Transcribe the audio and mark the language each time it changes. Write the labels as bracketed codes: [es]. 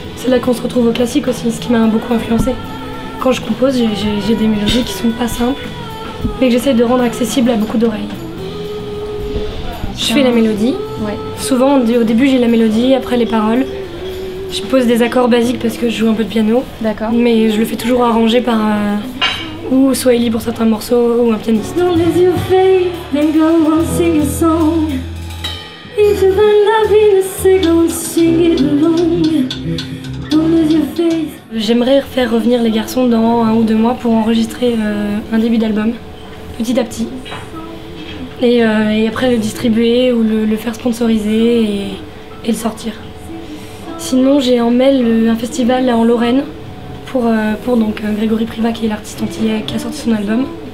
[fr] C'est là qu'on se retrouve au classique aussi, ce qui m'a beaucoup influencé. Quand je compose, j'ai des mélodies qui sont pas simples, mais que j'essaie de rendre accessibles à beaucoup d'oreilles. Je fais la mélodie. Ouais. Souvent, au début, j'ai la mélodie, après les paroles. Je pose des accords basiques parce que je joue un peu de piano. D'accord. Mais je le fais toujours arranger par ou Swahili pour certains morceaux ou un pianiste. [en] Don't lose your faith, then go on sing a song. If you find happiness, go and sing it along. Don't lose your faith. [fr] J'aimerais faire revenir les garçons dans 1 ou 2 mois pour enregistrer un début d'album, petit à petit. Et après le distribuer ou le faire sponsoriser et le sortir. Sinon j'ai en mai un festival en Lorraine pour donc Grégory Privat qui est l'artiste antillais qui a sorti son album.